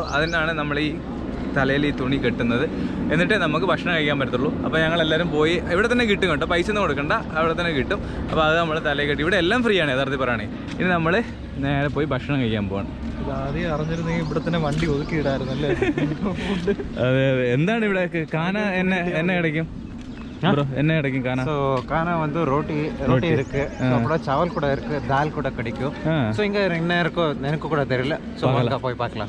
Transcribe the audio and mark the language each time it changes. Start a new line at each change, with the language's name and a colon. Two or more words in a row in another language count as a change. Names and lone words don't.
Malayalam: അതിനാണ് നമ്മൾ ഈ തലയിൽ ഈ തുണി കെട്ടുന്നത്. എന്നിട്ടേ നമുക്ക് ഭക്ഷണം കഴിക്കാൻ പറ്റത്തുള്ളൂ. അപ്പോൾ ഞങ്ങളെല്ലാവരും പോയി ഇവിടെ തന്നെ കിട്ടും കേട്ടോ, പൈസ ഒന്നും കൊടുക്കണ്ട, അവിടെ തന്നെ കിട്ടും. അപ്പോൾ അത് നമ്മൾ തലയിൽ കെട്ടി. ഇവിടെ എല്ലാം ഫ്രീ ആണ് യഥാർത്ഥത്തിൽ പറയുകയാണെങ്കിൽ. ഇനി നമ്മൾ നേരെ പോയി ഭക്ഷണം കഴിക്കാൻ പോകണം. ആദ്യം അറിഞ്ഞിരുന്നെങ്കിൽ ഇവിടെ തന്നെ വണ്ടി ഒതുക്കിയിടായിരുന്നല്ലേ. അതെ അതെ. എന്താണ് ഇവിടെ കാന എന്നെ
Tamil: கிடைக்கும் ப்ரோ? என்ன கிடைக்கும் கானா? சோ கானா வந்து ரோட்டி இருக்கு, அப்புறம் சாவல் கூட இருக்கு, தால் கூட கிடைக்கும். சோ இங்க என்ன இருக்கோ எனக்கு கூட தெரியல. சோ வாங்க போய் பார்க்கலாம்.